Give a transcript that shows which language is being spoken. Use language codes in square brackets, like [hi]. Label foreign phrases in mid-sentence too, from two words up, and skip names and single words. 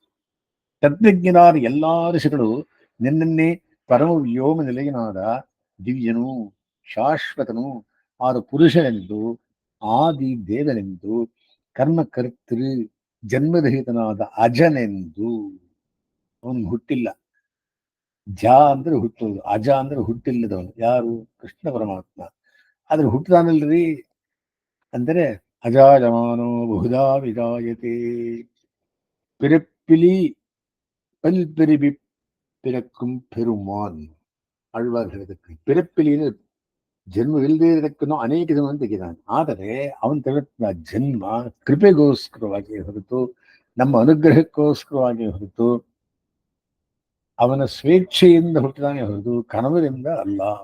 [kn] ತಜ್ಞರಾದ ಎಲ್ಲಾ ಋಷಿಗಳು ನಿನ್ನನ್ನೇ ಪರಮ ವ್ಯೋಮ ನಿಲಯನಾದ ದಿವ್ಯನು, ಶಾಶ್ವತನು ಆದ ಪುರುಷನೆಂದು, ಆದಿ ದೇವನೆಂದು, ಕರ್ಮಕರ್ತೃ ಜನ್ಮರಹಿತನಾದ ಅಜನೆಂದು. ಅವನು ಹುಟ್ಟಿಲ್ಲ. ಜ ಅಂದ್ರೆ ಹುಟ್ಟುವುದು, ಅಜ ಅಂದ್ರೆ ಹುಟ್ಟಿಲ್ಲದವನು. ಯಾರು? ಕೃಷ್ಣ ಪರಮಾತ್ಮ. ಆದ್ರೆ ಹುಟ್ಟದಾನಲ್ರಿ ಅಂದರೆ [sa] अजायमानो बहुधा विजायते. [ta] பிறப்பிலி பல்பெருவி பிறக்கும் பெருமான். [kn] ಆಳ್ವಾರ್ ಹೇಳಿದಕ್ಕೆ ಪಿರಪ್ಪಿಲಿನ ಜನ್ಮವಿಲ್ಲದೆ ಇರದಕ್ಕೂ ಅನೇಕ ಜನ ತೆಗೆದಾನೆ. ಆದರೆ ಅವನು ತೆಗೆದ ಜನ್ಮ ಕೃಪೆಗೋಸ್ಕರವಾಗಿ ಹೊರತು, ನಮ್ಮ ಅನುಗ್ರಹಕ್ಕೋಸ್ಕರವಾಗಿ ಹೊರತು, ಅವನ ಸ್ವೇಚ್ಛೆಯಿಂದ ಹುಟ್ಟಿದಾನೆ ಹೊರತು ಕನವರಿಂದ ಅಲ್ಲ.